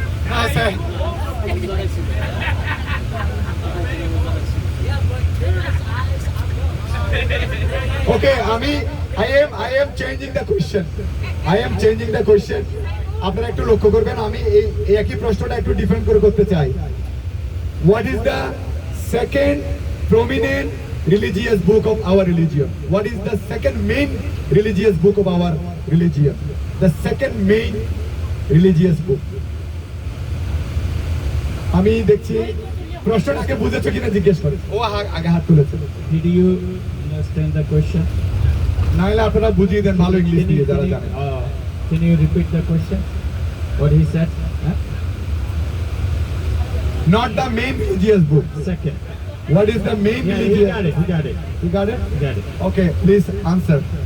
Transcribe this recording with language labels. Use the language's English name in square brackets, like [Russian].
[English] No, sir. Okay, I am changing the question. I am changing the question. [Bangla] আপনারা একটু লক্ষ্য করবেন, আমি এই একই প্রশ্নটা একটু ডিফারেন্ট করে করতে চাই। [English] What is the second prominent religious book of our religion? What is the second main religious book of our religion? The second main religious book. [Bangla] আমি দেখছি প্রশ্নটাকে বুঝেছো কিনা জিজ্ঞেস করে, ও আগে হাত তুলেছে। [English] Did you understand the question? [Bangla] নাহলে আপনারা বুঝিয়ে দেন ভালো ইংলিশ দিয়ে যারা জানেন। [English] Can you repeat the question? What he said? Huh? Not the main religious book. Second. What is the main Yeah, he religious? got it. He got it. You got it? He got it. Okay, please answer.